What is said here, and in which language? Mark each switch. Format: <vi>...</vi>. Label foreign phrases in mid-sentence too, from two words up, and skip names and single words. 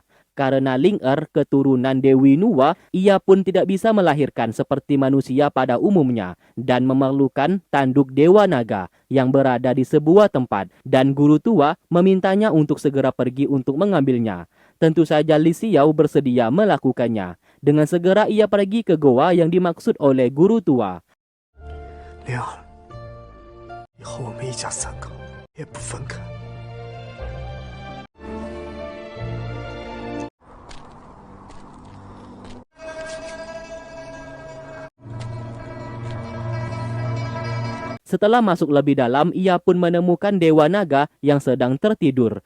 <id>Karena Ling Er keturunan Dewi Nua, ia pun tidak bisa melahirkan seperti manusia pada umumnya dan memerlukan tanduk Dewa Naga yang berada di sebuah tempat dan guru tua memintanya untuk segera pergi untuk mengambilnya. Tentu saja Li Xiao bersedia melakukannya. Dengan segera ia pergi ke goa yang dimaksud oleh guru tua.</id> <zh>灵儿，以后我们一家3口也不分开。</zh> <id>Setelah masuk lebih dalam, ia pun menemukan Dewa Naga yang sedang tertidur.</id>